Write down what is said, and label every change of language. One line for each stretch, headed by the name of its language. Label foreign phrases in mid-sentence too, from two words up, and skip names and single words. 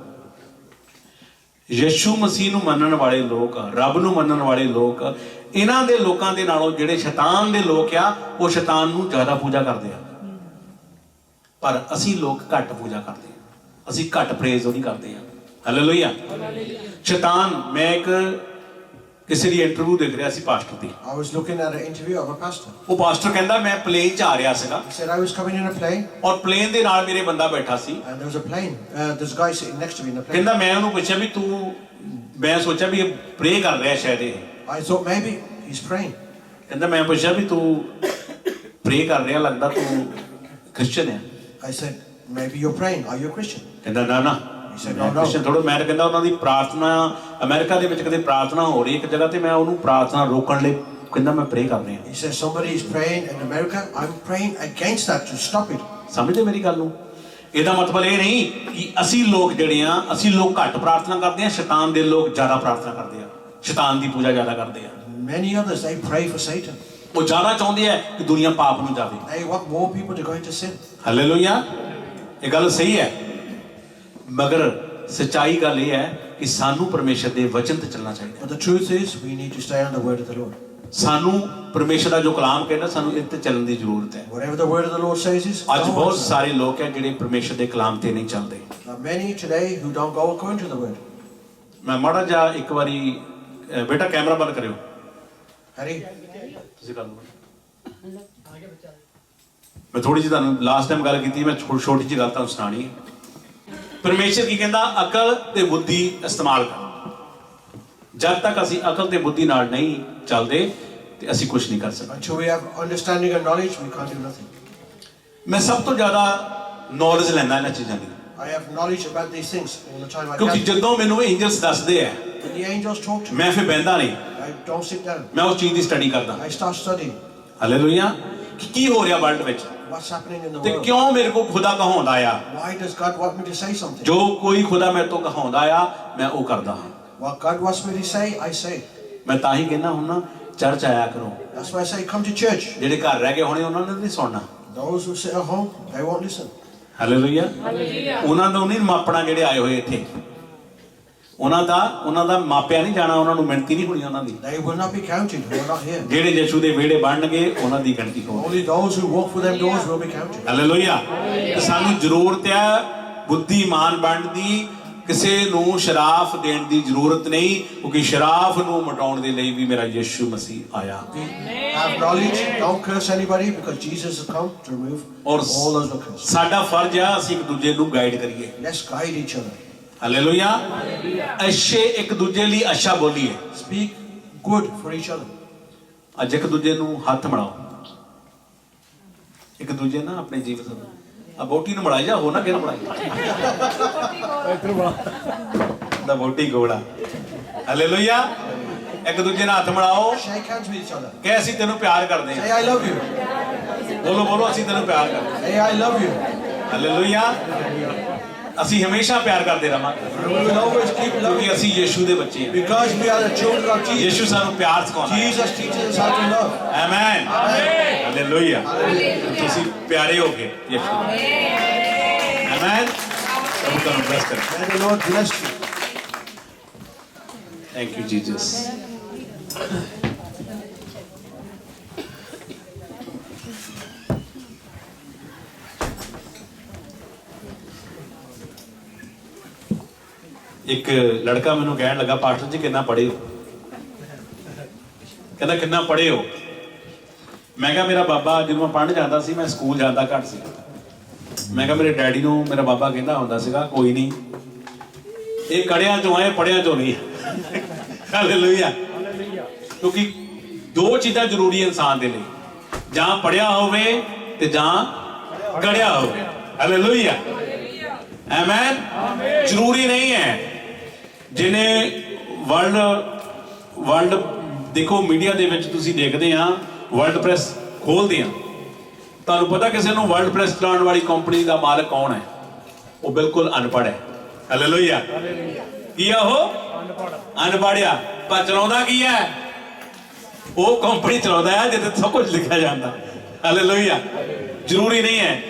Punjabi: ਯਿਸੂ ਮਸੀਹ ਨੂੰ ਮੰਨਣ ਵਾਲੇ ਲੋਕ, ਰੱਬ ਨੂੰ ਮੰਨਣ ਵਾਲੇ ਲੋਕ, ਇਹਨਾਂ ਦੇ ਲੋਕਾਂ ਦੇ ਨਾਲੋਂ ਜਿਹੜੇ ਸ਼ੈਤਾਨ ਦੇ ਲੋਕ ਆ ਉਹ ਸ਼ੈਤਾਨ ਨੂੰ ਜ਼ਿਆਦਾ ਪੂਜਾ ਕਰਦੇ ਆ। ਪਰ ਅਸੀਂ ਲੋਕ ਘੱਟ ਪੂਜਾ ਕਰਦੇ ਆ, ਅਸੀਂ ਘੱਟ ਪ੍ਰੇਜ਼ ਉਹਦੀ ਕਰਦੇ ਆ। ਹਾਲੇਲੂਇਆ। ਸ਼ੈਤਾਨ, ਮੈਂ ਇੱਕ ਕਿਸੇ ਦੀ ਇੰਟਰਵਿਊ ਦੇਖ ਰਿਹਾ ਸੀ ਪਾਸਟਰ ਦੀ।
English: I was looking at an interview of a pastor.
Punjabi: ਉਹ ਪਾਸਟਰ ਕਹਿੰਦਾ ਮੈਂ ਪਲੇਨ 'ਚ ਆ ਰਿਹਾ ਸੀਗਾ
English: He said I was coming in a plane
Punjabi: ਔਰ ਪਲੇਨ ਦੇ ਨਾਲ ਮੇਰੇ ਬੰਦਾ ਬੈਠਾ ਸੀ।
English: and there was a plane. There's a guy sitting next to me in the plane.
Punjabi: ਕਹਿੰਦਾ ਮੈਂ ਉਹਨੂੰ ਪੁੱਛਿਆ ਵੀ ਤੂੰ, ਮੈਂ ਸੋਚਿਆ ਵੀ ਇਹ ਪ੍ਰੇ ਕਰ ਰਿਹਾ ਸ਼ਾਇਦ ਇਹ।
English: I thought maybe he's praying.
Punjabi: ਕਹਿੰਦਾ ਮੈਂ ਪੁੱਛਿਆ ਵੀ ਤੂੰ ਪ੍ਰੇ ਕਰ ਰਿਹਾ, ਲੱਗਦਾ ਤੂੰ ਕ੍ਰਿਸਚਨ ਹੈ।
English: I said maybe you're praying. Are you a Christian?
Punjabi: ਕਹਿੰਦਾ ਨਾ ਨਾ
English: He said no, no.
Punjabi: ਕ੍ਰਿਸਚਨ ਥੋੜਾ। ਮੈਂ ਕਹਿੰਦਾ ਉਹਨਾਂ ਦੀ ਪ੍ਰਾਰਥਨਾ ਅਮਰੀਕਾ ਦੇ ਵਿੱਚ ਕਦੇ ਪ੍ਰਾਰਥਨਾ ਹੋ ਰਹੀ ਇੱਕ ਜਗ੍ਹਾ ਤੇ ਮੈਂ ਉਹਨੂੰ ਪ੍ਰਾਰਥਨਾ ਰੋਕਣ ਲਈ ਕਹਿੰਦਾ ਮੈਂ ਪ੍ਰੇ ਕਰ ਰਿਹਾ।
English: He says somebody is praying in America. I'm praying against that to stop it.
Punjabi: ਸਮਝਦੇ ਮੇਰੀ ਗੱਲ ਨੂੰ? ਇਹਦਾ ਮਤਲਬ ਇਹ ਨਹੀਂ ਕਿ ਅਸੀਂ ਲੋਕ ਜਿਹੜੇ ਆ, ਅਸੀਂ ਲੋਕ ਘੱਟ ਪ੍ਰਾਰਥਨਾ ਕਰਦੇ ਆ, ਸ਼ੈਤਾਨ ਦੇ ਲੋਕ ਜ਼ਿਆਦਾ ਪ੍ਰਾਰਥਨਾ ਕਰਦੇ ਆ, ਸ਼ੈਤਾਨ ਦੀ ਪੂਜਾ ਜ਼ਿਆਦਾ ਕਰਦੇ ਆ।
English: Many others, they pray for Satan.
Punjabi: ਉਹ ਜ਼ਿਆਦਾ ਚਾਹੁੰਦੇ ਆ ਕਿ ਦੁਨੀਆ ਪਾਪ ਨੂੰ ਜਾਵੇ।
English: They want more people to go into sin.
Punjabi: ਹਾਲੇਲੂਇਆ। ਇਹ ਗੱਲ ਸਹੀ ਹੈ, ਮਗਰ ਸੱਚਾਈ ਗੱਲ ਇਹ ਹੈ ਕਿ ਸਾਨੂੰ ਪਰਮੇਸ਼ਰ ਦੇ ਵਚਨ ਤੇ ਚੱਲਣਾ ਚਾਹੀਦਾ।
English: But the truth is, we need to stay on the word of the Lord.
Punjabi: ਸਾਨੂੰ ਪਰਮੇਸ਼ਰ ਦਾ ਜੋ ਕਲਾਮ ਕਹਿੰਦਾ ਸਾਨੂੰ ਇਹ ਤੇ ਚੱਲਣ ਦੀ ਜ਼ਰੂਰਤ ਹੈ।
English: Whatever the word of the Lord says is.
Punjabi: ਅੱਜ ਬਹੁਤ ਸਾਰੇ ਲੋਕ ਹੈ ਜਿਹੜੇ ਪਰਮੇਸ਼ਰ ਦੇ ਕਲਾਮ ਤੇ ਨਹੀਂ ਚੱਲਦੇ।
English: There are many today who don't go according to the word.
Punjabi: ਮੈਂ ਮਾੜਾ ਜਿਹਾ ਇੱਕ ਵਾਰੀ ਬੇਟਾ ਕੈਮਰਾ ਬੰਦ ਕਰਿਓ। Harry, ਤੁਸੀਂ ਕਰ ਲਓ। ਮੈਂ ਥੋੜੀ ਜਿਹੀ ਤੁਹਾਨੂੰ
English: last time
Punjabi: ਗੱਲ ਕੀਤੀ, ਮੈਂ ਛੋਟੀ ਜਿਹੀ ਗੱਲ ਤੁਹਾਨੂੰ ਸੁਣਾਣੀ। ਪਰਮੇਸ਼ਰ ਕੀ ਕਹਿੰਦਾ? ਅਕਲ ਤੇ ਬੁੱਧੀ ਇਸਤੇਮਾਲ ਕਰ। ਜਦ ਤੱਕ ਅਸੀਂ ਅਕਲ ਤੇ ਬੁੱਧੀ ਨਾਲ ਨਹੀਂ ਚੱਲਦੇ ਤੇ ਅਸੀਂ ਕੁਝ ਨਹੀਂ ਕਰ ਸਕਦੇ।
English: until we have understanding and knowledge, we can't do nothing.
Punjabi: ਮੈਂ ਸਭ ਤੋਂ ਜ਼ਿਆਦਾ ਨੌਲੇਜ ਲੈਂਦਾ ਇਹਨਾਂ ਚੀਜ਼ਾਂ ਦੀ,
English: I have knowledge about these things all the time. I
Punjabi: ਕਿਉਂਕਿ
English: can.
Punjabi: ਜਦੋਂ ਮੈਨੂੰ ਐਂਜਲਸ ਦੱਸਦੇ ਆ
English: When the angels talk to me,
Punjabi: ਮੈਂ ਫਿਰ ਬਹਿੰਦਾ ਨਹੀਂ,
English: I don't sit down.
Punjabi: ਮੈਂ ਉਸ ਚੀਜ਼ ਦੀ ਸਟੱਡੀ ਕਰਦਾ।
English: I start studying
Punjabi: ਹਾਲੇਲੂਇਆ। ਕਿ ਕੀ ਹੋ ਰਿਹਾ ਵਰਲਡ ਵਿੱਚ
English: what's happening in the
Punjabi: ਤੇ
English: world.
Punjabi: ਕਿਉਂ ਮੇਰੇ ਕੋਲ ਖੁਦਾ ਕਹਾਉਂਦਾ ਆ।
English: Why does God want me to say something?
Punjabi: ਜੋ ਕੋਈ ਖੁਦਾ ਮੇਰੇ ਤੋਂ ਕਹਾਉਂਦਾ ਆ ਮੈਂ ਉਹ ਕਰਦਾ ਹਾਂ।
English: What God wants me to say, I say.
Punjabi: ਮੈਂ ਤਾਂ ਹੀ ਕਹਿੰਦਾ ਹੁਣ ਨਾ ਚਰਚ ਆਇਆ ਕਰੋ।
English: That's why I say come to church.
Punjabi: ਜਿਹੜੇ ਘਰ ਰਹਿ ਗਏ ਹੋਣੇ ਉਹਨਾਂ ਨੇ ਨਹੀਂ ਸੁਣਨਾ।
English: Those who sit at home, they won't listen.
Punjabi: ਹਾਲੇਲੂਇਆ। ਉਹਨਾਂ ਨੂੰ ਨਹੀਂ ਮਾਪਣਾ ਜਿਹੜੇ ਆਏ ਹੋਏ ਇੱਥੇ, ਉਹਨਾਂ ਦਾ ਮਾਪਿਆ ਨਹੀਂ ਜਾਣਾ, ਉਹਨਾਂ ਨੂੰ ਮਿਹਨਤੀ ਨਹੀਂ ਹੋਣੀ ਉਹਨਾਂ ਦੀ।
English: They will not be counted who are not here.
Punjabi: ਜਿਹੜੇ ਯਿਸੂ ਦੇ ਵਿਹੜੇ ਬਣਨਗੇ ਉਹਨਾਂ ਦੀ ਗਿਣਤੀ ਹੋਣੀ।
English: Only those who walk through them doors will be counted.
Punjabi: ਹਾਲੇਲੂਇਆ। ਤੇ ਸਾਨੂੰ ਜ਼ਰੂਰਤ ਹੈ ਬੁੱਧੀਮਾਨ ਬਣਨ ਦੀ, ਕਿਸੇ ਨੂੰ ਸ਼ਰਾਫ ਦੇਣ ਦੀ ਜ਼ਰੂਰਤ ਨਹੀਂ, ਕਿਉਂਕਿ ਸ਼ਰਾਫ ਨੂੰ ਮਿਟਾਉਣ ਦੇ ਲਈ ਵੀ ਮੇਰਾ ਯਿਸੂ ਮਸੀਹ ਆਇਆ।
English: Have knowledge, don't curse anybody because Jesus has come to remove
Punjabi: ਔਰ
English: all those curses.
Punjabi: ਸਾਡਾ ਫਰਜ਼ ਆ ਅਸੀਂ ਇੱਕ ਦੂਜੇ ਨੂੰ ਗਾਈਡ ਕਰੀਏ।
English: Let's guide each other.
Punjabi: ਹਾਲੇਲੂਇਆ। ਅੱਛੇ ਇੱਕ ਦੂਜੇ ਲਈ ਅੱਛਾ ਬੋਲੀਏ।
English: Speak good for each other.
Punjabi: ਅੱਜ ਇੱਕ ਦੂਜੇ ਨੂੰ ਹੱਥ ਮਿਲਾਓ। ਇੱਕ ਦੂਜੇ ਨਾਲ ਆਪਣੇ ਜੀਵਨ ਨੂੰ ਆ ਬੋਟੀ ਨੂੰ ਮਿਲਾਈ ਜਾ, ਹੋ ਨਾ ਕਿਹਨੂੰ ਮਿਲਾਈ ਦਾ ਬੋਟੀ ਗੋਲਾ। ਹਾਲੇਲੂਇਆ। ਇੱਕ ਦੂਜੇ ਨਾਲ ਹੱਥ ਮਿਲਾਓ,
English: Shake hands with each other.
Punjabi: ਕਿ ਅਸੀਂ ਤੈਨੂੰ ਪਿਆਰ ਕਰਦੇ
English: Say
Punjabi: ਹਾਂ।
English: I love you.
Punjabi: ਬੋਲੋ ਅਸੀਂ ਤੈਨੂੰ ਪਿਆਰ ਕਰਦੇ ਹਾਂ।
English: Say I love you.
Punjabi: ਹਾਲੇਲੂਇਆ। ਅਸੀਂ ਹਮੇਸ਼ਾ ਪਿਆਰ ਕਰਦੇ ਰਹਾਂਗੇ
English: We will always keep loving
Punjabi: ਕਿਉਂਕਿ
English: you
Punjabi: ਅਸੀਂ ਯਿਸੂ ਦੇ ਬੱਚੇ ਹਾਂ।
English: because we are the children of Jesus.
Punjabi: ਯਿਸੂ ਸਾਨੂੰ ਪਿਆਰ ਸਿਖਾਉਂਦਾ ਹੈ।
English: Jesus teaches us how to love.
Punjabi: ਆਮੇਨ। ਹਾਲੇਲੂਇਆ। ਤੁਸੀਂ ਪਿਆਰੇ ਹੋ ਗਏ ਯਿਸੂ ਦੇ। ਆਮੇਨ। ਪ੍ਰਭੂ ਤੁਹਾਨੂੰ ਬਲੈਸ ਕਰੇ।
English: May the Lord bless you. Thank you Jesus.
Punjabi: ਇੱਕ ਲੜਕਾ ਮੈਨੂੰ ਕਹਿਣ ਲੱਗਾ ਪਾਸਟਰ ਜੀ ਕਿੰਨਾ ਪੜ੍ਹੇ ਹੋ? ਕਹਿੰਦਾ ਕਿੰਨਾ ਪੜ੍ਹੇ ਹੋ? ਮੈਂ ਕਿਹਾ ਮੇਰਾ ਬਾਬਾ ਜਦੋਂ ਮੈਂ ਪੜ੍ਹਨ ਜਾਂਦਾ ਸੀ ਮੈਂ ਸਕੂਲ ਜਾਂਦਾ ਘੱਟ ਸੀ। ਮੈਂ ਕਿਹਾ ਮੇਰੇ ਡੈਡੀ ਨੂੰ ਮੇਰਾ ਬਾਬਾ ਕਹਿੰਦਾ ਹੁੰਦਾ ਸੀਗਾ ਕੋਈ ਨਹੀਂ ਇਹ ਕੜਿਆਂ ਚੋਂ ਆਏ ਪੜ੍ਹਿਆਂ ਚੋਂ ਨਹੀਂ। ਹਾਲੇਲੂਇਆ। ਕਿਉਂਕਿ ਦੋ ਚੀਜ਼ਾਂ ਜ਼ਰੂਰੀ ਹੈ
Hindi: इंसान के लिए,
Punjabi: ਜਾਂ ਪੜ੍ਹਿਆ ਹੋਵੇ ਤੇ ਜਾਂ ਗੜ੍ਹਿਆ ਹੋਵੇ। ਹਾਲੇਲੂਇਆ, ਆਮੀਨ। ਜ਼ਰੂਰੀ ਨਹੀਂ ਹੈ ਜਿਨ੍ਹਾਂ ਵਰਲਡ ਦੇਖੋ ਮੀਡੀਆ ਦੇ ਵਿੱਚ ਤੁਸੀਂ ਦੇਖਦੇ ਆ ਵਰਲਡ ਪ੍ਰੈਸ ਖੋਲ੍ਹਦੇ ਆ, ਤੁਹਾਨੂੰ ਪਤਾ ਕਿਸੀ ਨੂੰ ਵਰਲਡ ਪ੍ਰੈਸ ਚਲਾਉਣ ਵਾਲੀ ਕੰਪਨੀ ਕਾ ਮਾਲਕ ਕੌਣ ਹੈ?
Hindi: वो बिल्कुल अनपढ़ है। हालेलुया, की है वो?
Punjabi: ਅਨਪੜ੍ਹ ਆ, ਪਰ ਚਲਾਉਂਦਾ ਕੀ ਹੈ? ਵੋ ਕੰਪਨੀ ਚਲਾਉਂਦਾ ਹੈ ਜਿੱਥੇ ਸਭ ਕੁਝ ਲਿਖਾ ਜਾਤਾ।
Hindi: हालेलुया, जरूरी नहीं है।